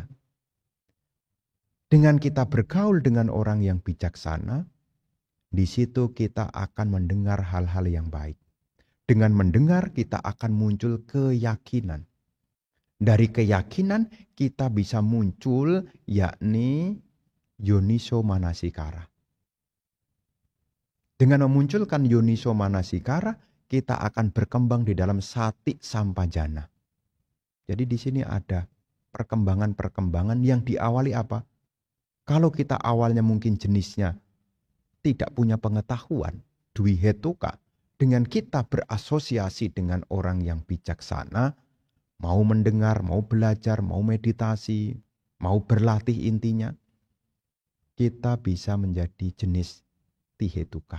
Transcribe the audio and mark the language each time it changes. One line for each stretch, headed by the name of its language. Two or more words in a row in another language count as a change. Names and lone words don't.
Indonesian: Dengan kita bergaul dengan orang yang bijaksana, di situ kita akan mendengar hal-hal yang baik. Dengan mendengar kita akan muncul keyakinan. Dari keyakinan kita bisa muncul yakni
Pali: yoniso manasikara.
Indonesian: Dengan memunculkan
Pali: yoniso manasikara,
Indonesian: kita akan berkembang di dalam
Pali: sati sampajana.
Indonesian: Jadi di sini ada perkembangan-perkembangan yang diawali apa? Kalau kita awalnya mungkin jenisnya tidak punya pengetahuan,
Pali: dwi hetuka,
Indonesian: dengan kita berasosiasi dengan orang yang bijaksana, mau mendengar, mau belajar, mau meditasi, mau berlatih intinya, kita bisa menjadi jenis tihetuka.